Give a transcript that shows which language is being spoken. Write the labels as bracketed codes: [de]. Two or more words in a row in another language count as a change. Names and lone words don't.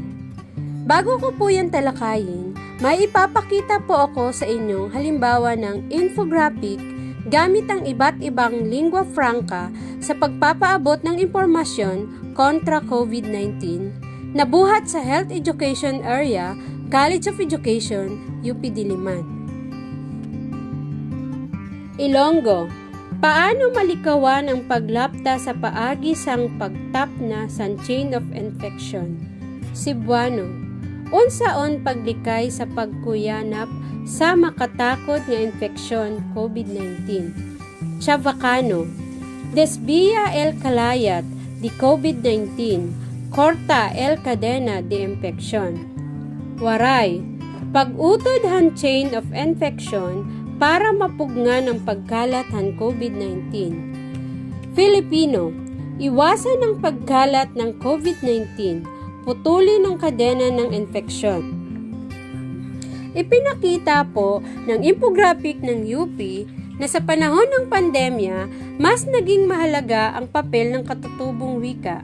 [tl] Bago ko po yan talakayin, may ipapakita po ako sa inyong halimbawa ng infographic gamit ang iba't ibang lingua franca sa pagpapaabot ng impormasyon kontra COVID-19 na buhat sa Health Education Area, College of Education, UP Diliman. [hil] Ilonggo, paano malikawan ang paglapta sa paagi sang pagtapna sa [en] chain of infection? [ceb] Cebuano, unsaon paglikay sa pagkuyanap sa makatakot nga infeksyon COVID-19. [cbk] Chavacano, desvía el kalayat di COVID-19, corta el cadena de infeksyon. [war] Waray, pag-utod han [en] chain of infection [war] para mapugngan ang pagkalat han COVID-19. [tl] Filipino, iwasan ang pagkalat ng COVID-19, putulin ang kadena ng infeksyon. Ipinakita po ng infographic ng UP na sa panahon ng pandemya, mas naging mahalaga ang papel ng katutubong wika.